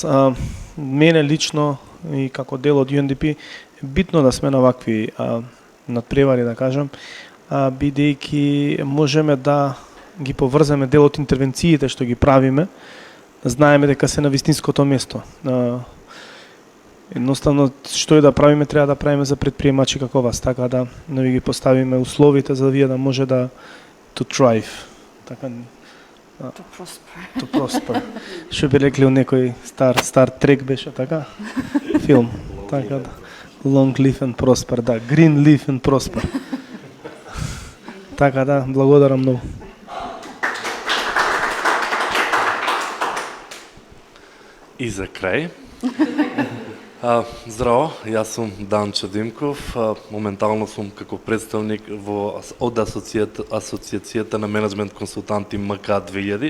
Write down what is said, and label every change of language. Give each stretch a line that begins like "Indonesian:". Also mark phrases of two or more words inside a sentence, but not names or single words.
Macedonian: Мене лично и како дел од UNDP е битно да сме на вакви надпревари, да кажам, бидејќи можеме да ги поврземе дел од интервенциите што ги правиме, знаеме дека се на вистинското место. Едноставно, што и да правиме, треба да правиме за предприемачи како вас, така да ви ги поставиме условите за вие да може да
English: to thrive.
Macedonian: Така
English: to prosper.
Macedonian: Што би рекли некој стар трек беше така? Филм. Така да.
English: Long live and prosper, да. Green live and prosper.
Macedonian: Така да, благодарам многу. И за крај. Здраво, јас сум Данчо Димков, моментално сум како представник од Асоциацијата на менеджмент консултанти МК 2000.